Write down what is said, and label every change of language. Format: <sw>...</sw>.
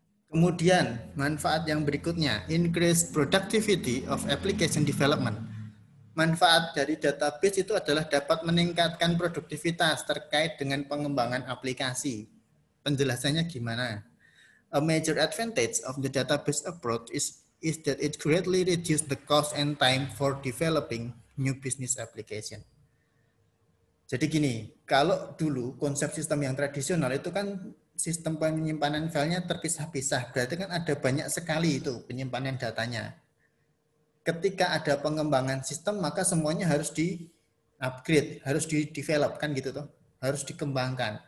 <id>Kemudian, manfaat yang berikutnya, increase productivity of application development. Manfaat dari database itu adalah dapat meningkatkan produktivitas terkait dengan pengembangan aplikasi. Penjelasannya gimana?</id> <en>A major advantage of the database approach is that it greatly reduces the cost and time for developing new business application.</en> <id>Jadi gini, kalau dulu konsep sistem yang tradisional itu kan sistem penyimpanan filenya terpisah-pisah, berarti kan ada banyak sekali itu penyimpanan datanya. Ketika ada pengembangan sistem, maka semuanya harus di-upgrade, harus di-develop kan gitu tuh, harus dikembangkan.</id>